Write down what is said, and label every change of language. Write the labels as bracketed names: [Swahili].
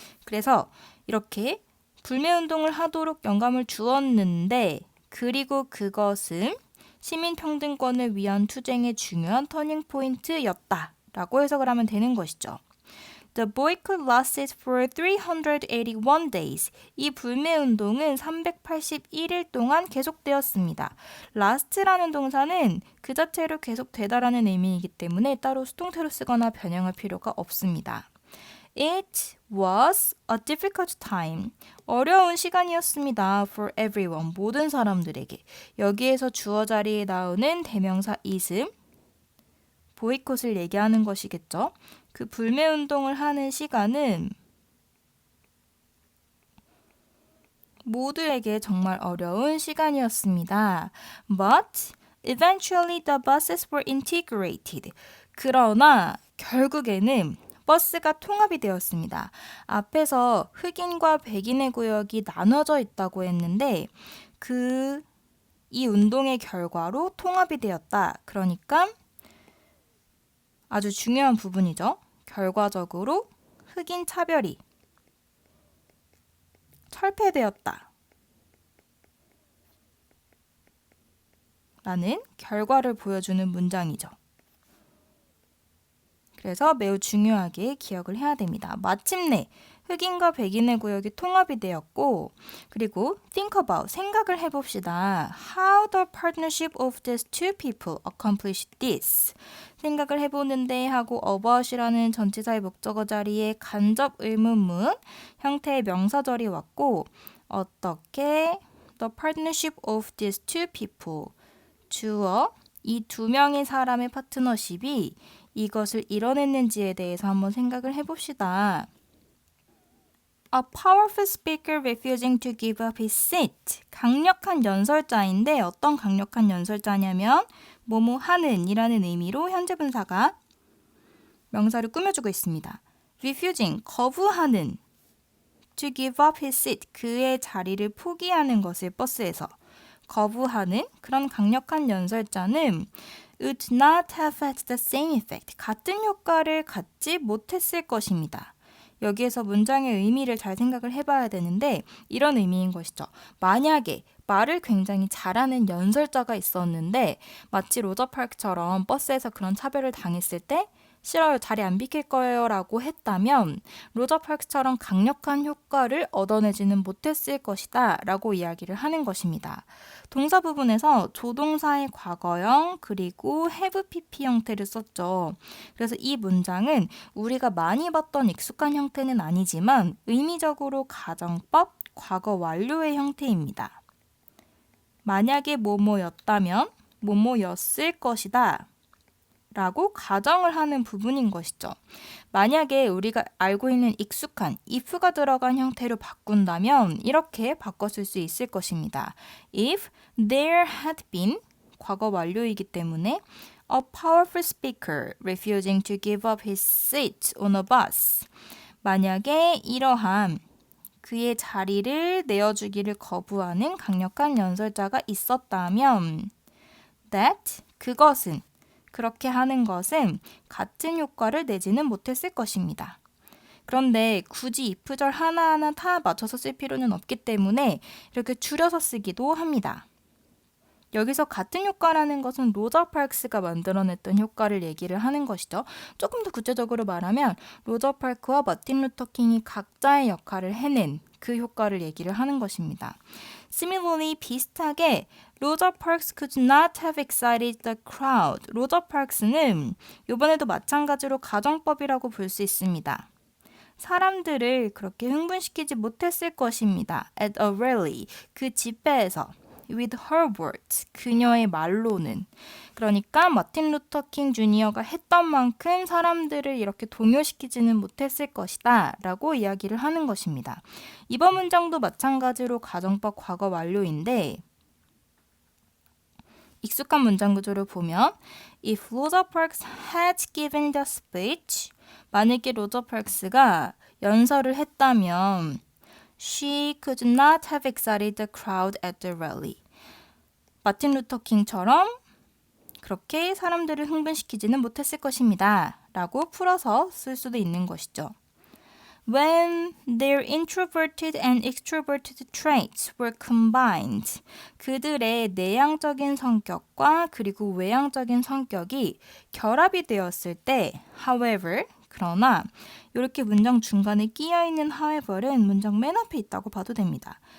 [Korean] 그래서 이렇게 불매운동을 하도록 영감을 주었는데 그리고 그것은 시민평등권을 위한 투쟁의 중요한 터닝포인트였다 라고 해석을 하면 되는 것이죠. [English] The boycott lasted for 381 days. [Korean] 이 불매운동은 381일 동안 계속되었습니다. last라는 동사는 그 자체로 계속되다라는 의미이기 때문에 따로 수동태로 쓰거나 변형할 필요가 없습니다. [English] It was a difficult time. [Korean] 어려운 시간이었습니다. [English] For everyone. [Korean] 모든 사람들에게. 여기에서 주어 자리에 나오는 대명사 is음, 보이콧을 얘기하는 것이겠죠. 그 불매운동을 하는 시간은 모두에게 정말 어려운 시간이었습니다. [English] But eventually the buses were integrated. [Korean] 그러나 결국에는 버스가 통합이 되었습니다. 앞에서 흑인과 백인의 구역이 나눠져 있다고 했는데 이 운동의 결과로 통합이 되었다. 그러니까 아주 중요한 부분이죠. 결과적으로 흑인 차별이 철폐되었다. 라는 결과를 보여주는 문장이죠. 그래서 매우 중요하게 기억을 해야 됩니다. 마침내 흑인과 백인의 구역이 통합이 되었고 그리고 [English] think about, [Korean] 생각을 해봅시다. [English] How the partnership of these two people accomplished this. [Korean] 생각을 해보는데 하고 about이라는 전치사의 목적어 자리에 간접 의문문 형태의 명사절이 왔고 어떻게 [English] the partnership of these two people [Korean] 주어 이 두 명의 사람의 파트너십이 이것을 이뤄냈는지에 대해서 한번 생각을 해봅시다. [English] A powerful speaker refusing to give up his seat. [Korean] 강력한 연설자인데 어떤 강력한 연설자냐면 뭐뭐 하는 이라는 의미로 현재 분사가 명사를 꾸며주고 있습니다. [English] refusing, [Korean] 거부하는 [English] to give up his seat, [Korean] 그의 자리를 포기하는 것을 버스에서 거부하는 그런 강력한 연설자는 [English] would not have had the same effect. [Korean] 같은 효과를 갖지 못했을 것입니다. 여기에서 문장의 의미를 잘 생각을 해봐야 되는데 이런 의미인 것이죠. 만약에 말을 굉장히 잘하는 연설자가 있었는데 마치 로저 파크처럼 버스에서 그런 차별을 당했을 때 싫어요, 자리 안 비킬 거예요 라고 했다면 로저 파크처럼 강력한 효과를 얻어내지는 못했을 것이다 라고 이야기를 하는 것입니다. 동사 부분에서 조동사의 과거형 그리고 have pp 형태를 썼죠. 그래서 이 문장은 우리가 많이 봤던 익숙한 형태는 아니지만 의미적으로 가정법 과거 완료의 형태입니다. 만약에 뭐뭐였다면 뭐뭐였을 것이다 라고 가정을 하는 부분인 것이죠. 만약에 우리가 알고 있는 익숙한 if가 들어간 형태로 바꾼다면 이렇게 바꿨을 수 있을 것입니다. [English] If there had been [Korean] 과거 완료이기 때문에 [English] a powerful speaker refusing to give up his seat on a bus. [Korean] 만약에 이러한 그의 자리를 내어주기를 거부하는 강력한 연설자가 있었다면 that 그것은 그렇게 하는 것은 같은 효과를 내지는 못했을 것입니다. 그런데 굳이 if절 하나하나 다 맞춰서 쓸 필요는 없기 때문에 이렇게 줄여서 쓰기도 합니다. 여기서 같은 효과라는 것은 로저 파크스가 만들어냈던 효과를 얘기를 하는 것이죠. 조금 더 구체적으로 말하면 로저 파크와 마틴 루터 킹이 각자의 역할을 해낸 그 효과를 얘기를 하는 것입니다. [English] Similarly, [Korean] 비슷하게 [English] 로저 파크스 could not have excited the crowd. [Korean] 로저 파크스는 이번에도 마찬가지로 가정법이라고 볼 수 있습니다. 사람들을 그렇게 흥분시키지 못했을 것입니다. [English] At a rally, [Korean] 그 집회에서 [English] with her words, [Korean] 그녀의 말로는. 그러니까 마틴 루터 킹 주니어가 했던 만큼 사람들을 이렇게 동요시키지는 못했을 것이다 라고 이야기를 하는 것입니다. 이번 문장도 마찬가지로 가정법 과거 완료인데 익숙한 문장 구조를 보면 [English] If Rosa Parks had given the speech, [Korean] 만약에 로저 파크스가 연설을 했다면 [English] She could not have excited the crowd at the rally. [Korean] 마틴 루터 킹처럼 그렇게 사람들을 흥분시키지는 못했을 것입니다. 라고 풀어서 쓸 수도 있는 것이죠. [English] When their introverted and extroverted traits were combined, [Korean] 그들의 내향적인 성격과 그리고 외향적인 성격이 결합이 되었을 때, however, 그러나 이렇게 문장 중간에 끼어있는 however은 문장 맨 앞에 있다고 봐도 됩니다.